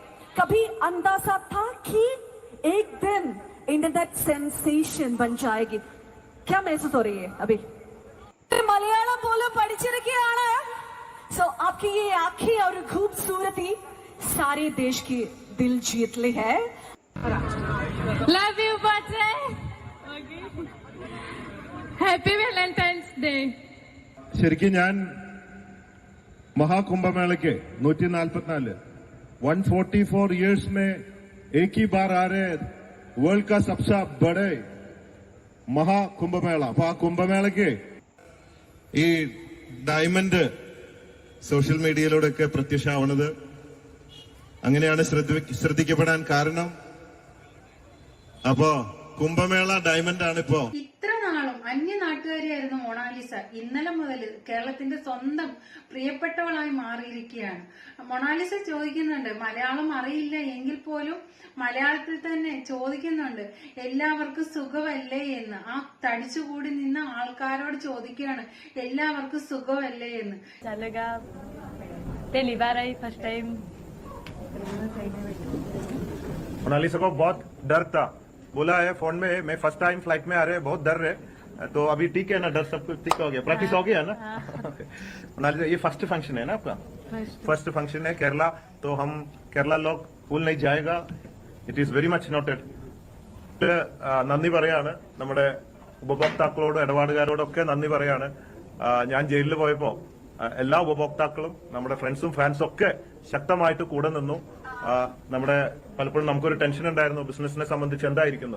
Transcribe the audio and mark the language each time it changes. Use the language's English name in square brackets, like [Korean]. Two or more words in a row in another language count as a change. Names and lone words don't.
[Hindi] कभी अंदाजा था कि एक दिन [English] internet sensation [Hindi] बन जाएगी? क्या महसूस हो रही है अभी? मलयालम बोलो പഠിച്ചിരിക്കുകയാണ്. सो आपकी ये आंखें और खूबसूरती सारे देश की दिल जीत ली है. [English] love you [Hindi] बच्चे. [English] happy Valentine's day. [Malayalam] ശരിക്കും ഞാൻ [Hindi] महाकुंभमेले 144 144 इयर्स में एक ही बार आ रहे वर्ल्ड का सबसे बड़े महाकुंभमेला. [Malayalam] അപ്പൊ ആ കുംഭമേളയ്ക്ക് ഈ ഡയമണ്ട് സോഷ്യൽ മീഡിയയിലൂടെയൊക്കെ പ്രത്യക്ഷമാവുന്നത് അങ്ങനെയാണ് ശ്രദ്ധിക്കപ്പെടാൻ കാരണം. അപ്പോ കുംഭമേള ഡയമണ്ട് ആണ്. ഇപ്പോ ഇത്ര നാളും അന്യ നാട്ടുകാരിയായിരുന്നു മൊണാലിസ ഇന്നലെ മുതൽ കേരളത്തിന്റെ സ്വന്തം പ്രിയപ്പെട്ടവളായി മാറിയിരിക്കുകയാണ്. മൊണാലിസ ചോദിക്കുന്നുണ്ട്, മലയാളം അറിയില്ല എങ്കിൽ പോലും മലയാളത്തിൽ തന്നെ ചോദിക്കുന്നുണ്ട്, എല്ലാവർക്കും സുഖമല്ലേ എന്ന്. ആ തടിച്ചുകൂടി നിന്ന ആൾക്കാരോട് ചോദിക്കുകയാണ്, എല്ലാവർക്കും സുഖമല്ലേ എന്ന്. [English] first time [Hindi] मोनालिसा को बहुत डर था. बोला है फोन में, मैं [English] first time flight [Hindi] में आ रहे, बहुत डर रहे. तो अभी ठीक है ना, डर सब कुछ ठीक हो गया, प्रैक्टिस हो गया ना. मोनालिसा ये [English] first function [Hindi] है ना आपका? [English] first function [Hindi] है केरला. तो हम केरला लोग भूल नहीं जाएगा. [English] it is very much noted. [Malayalam] നന്ദി പറയാണ് നമ്മുടെ ഉപഭോക്താക്കളോടും ഇടപാടുകാരോടൊക്കെ നന്ദി പറയാണ്. ഞാൻ ജയിലിൽ പോയപ്പോ എല്ലാ ഉപഭോക്താക്കളും നമ്മുടെ ഫ്രണ്ട്സും ഫാൻസും ഒക്കെ ശക്തമായിട്ട് കൂടെ നിന്നു. നമ്മുടെ പലപ്പോഴും നമുക്കൊരു ടെൻഷൻ ഉണ്ടായിരുന്നു ബിസിനസിനെ സംബന്ധിച്ച് എന്തായിരിക്കുന്നു.